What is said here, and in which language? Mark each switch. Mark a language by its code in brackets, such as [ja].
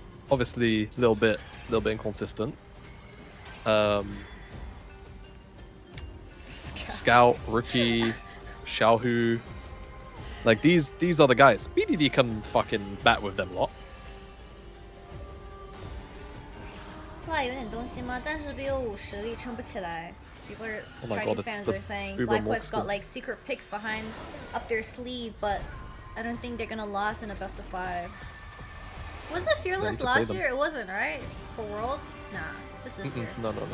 [en] Obviously, little bit inconsistent. Scout, Rookie, Xiaohu, like these are the guys. BDD can fucking bat with them lot. [zh] 后来有点东西吗？但是 BO5 实力撑不起来。 [en] People are Chinese fans are saying Blackwood's got like secret picks behind up their sleeve, but I don't think they're gonna last in a best of 5. Was it Fearless last year? It wasn't, right? For Worlds? Nah, just this year. No.